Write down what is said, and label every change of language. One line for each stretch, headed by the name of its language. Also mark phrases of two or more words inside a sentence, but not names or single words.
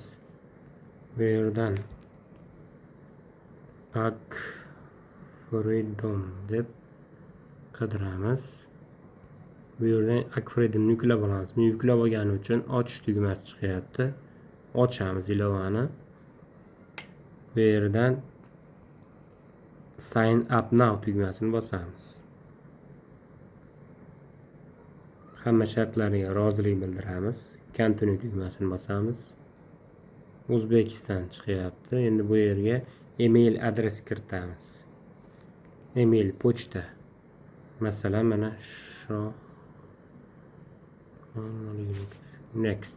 Uzbek: Bu yerdan Freedom deb qidiramiz. Bu yerdan Freedom yuklab olamiz. Men yuklab olganim uchun ochish tugmasi chiqyapti. Ochamiz ilovani. Bu yerdan
English: Sign up now
Uzbek: tugmasini bosamiz. Hamma shartlariga rozilik bildiramiz. Continue tugmasini bosamiz. O'zbekiston chiqyapti. Endi bu yerga email adres kiritamiz. Email pochta. Masalan, mana shu next.